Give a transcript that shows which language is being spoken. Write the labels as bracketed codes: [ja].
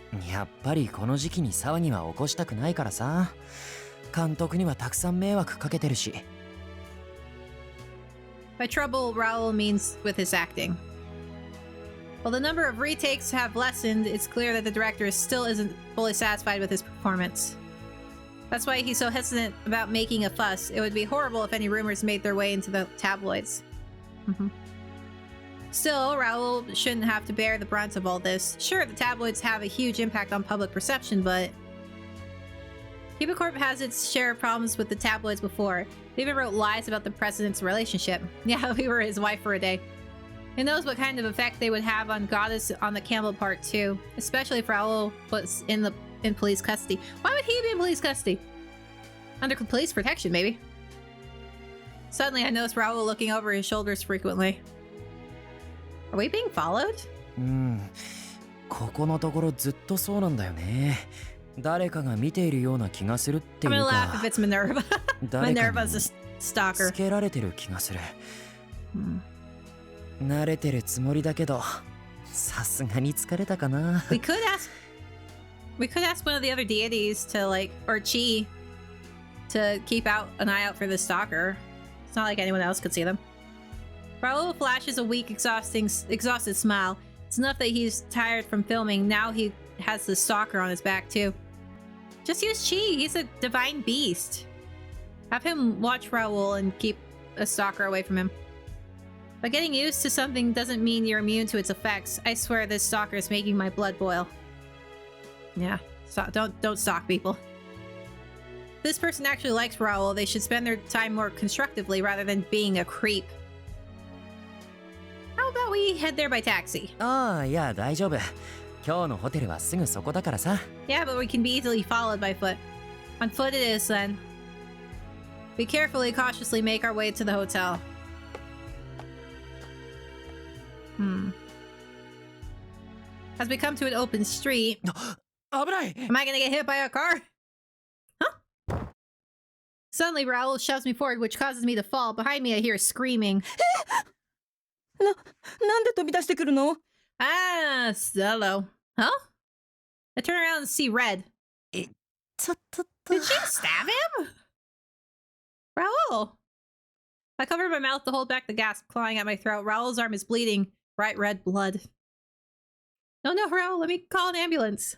[ja] やっぱりこの時期に騒ぎは起こしたくないからさ。監督にはたくさん迷惑かけてるし。 [en] By trouble, Raul means with his acting. While the number of retakes have lessened, it's clear that the director still isn't fully satisfied with his performance. That's why he's so hesitant about making a fuss. It would be horrible if any rumors made their way into the tabloids. Still, Raul shouldn't have to bear the brunt of all this. Sure, the tabloids have a huge impact on public perception, but... Cupid Corp has its share of problems with the tabloids before. They even wrote lies about the president's relationship. Yeah, we were his wife for a day. Who knows what kind of effect they would have on Goddess on the Campbell part too, especially if Raul was in police custody. Why would he be in police custody? Under police protection, maybe. Suddenly, I noticed Raul looking over his shoulders frequently. Are we being followed? [ja] ここのところずっとそうなんだよね。誰かが見ているような気がするっていうか。 [en] I'm gonna laugh if it's Minerva. Minerva's a stalker. [ja] つけられてる気がする。慣れてるつもりだけど、さすがに疲れたかな。 [en] We could ask one of the other deities to or Chi to keep an eye out for the stalker. It's not like anyone else could see them. Raul flashes a weak, exhausted smile. It's enough that he's tired from filming. Now he has the stalker on his back too. Just use Chi. He's a divine beast. Have him watch Raul and keep a stalker away from him. But getting used to something doesn't mean you're immune to its effects. I swear this stalker is making my blood boil. Yeah, don't stalk people. This person actually likes Raul. They should spend their time more constructively rather than being a creep. How about we head there by taxi? [ja] ああ、いや大丈夫。今日のホテルはすぐそこだからさ。 [en] Yeah, but we can be easily followed by foot. On foot it is then. We carefully, cautiously make our way to the hotel. As we come to an open street... [ja] 危ない! [en] Am I gonna get hit by a car? Huh? Suddenly, Raul shoves me forward, which causes me to fall. Behind me, I hear screaming. [ja] なんで飛び出してくるの? [en] Ah, Zello. Huh? I turn around and see red. Did she stab him? Raul! I cover my mouth to hold back the gasp clawing at my throat. Raul's arm is bleeding. Bright red blood. No, Raul, let me call an ambulance.